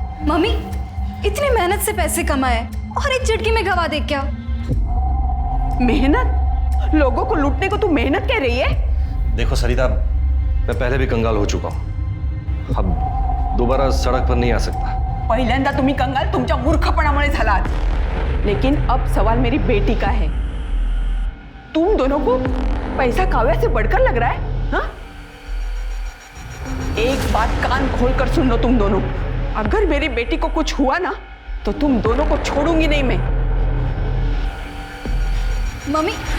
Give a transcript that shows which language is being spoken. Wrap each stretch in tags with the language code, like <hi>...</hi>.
<hi>Mummy इतनी मेहनत से पैसे कमाए और एक झटके में गवा दे क्या? मेहनत? लोगों को लूटने को तू मेहनत कह रही है? देखो सरिता, मैं पहले भी कंगाल हो चुका हूँ, अब दोबारा सड़क पर नहीं आ सकता।</hi> <mr>पहिल्यांदा तुम्ही कंगाल तुमच्या मूर्खपणामुळे झालात,</mr> <hi>लेकिन अब सवाल मेरी बेटी का है। तुम दोनों को पैसा काव्या से बढ़कर लग रहा है? हाँ? एक बात कान खोलकर सुन लो तुम दोनों, अगर मेरी बेटी को कुछ हुआ ना तो तुम दोनों को छोड़ूंगी नहीं मैं। मम्मी</hi>